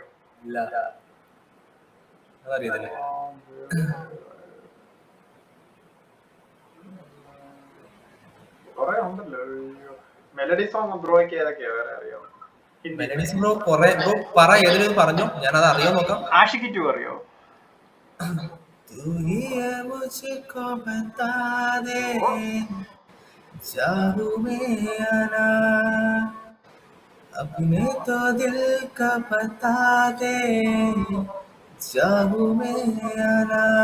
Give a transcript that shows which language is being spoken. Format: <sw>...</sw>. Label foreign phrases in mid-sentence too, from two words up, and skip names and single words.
<ml>ഇല്ല അതറിയത്തില്ല കൊറേ ഉണ്ടല്ലോ.</ml> <en>melody song</en> <ml>ബ്രോയ്ക്ക് ഏതൊക്കെയാ വേറെ അറിയോ?</ml> <en>melodies bro bro</en> <ml>പറ ഏതിലും പറഞ്ഞോ ഞാൻ അത് അറിയാൻ നോക്കാം ആഷിഖി 2 അറിയോ?</ml> <hi>तू ही है मुझको बता दे चाहूं मैं आना अपने तो दिल का बता दे चाहूं मैं आना</hi>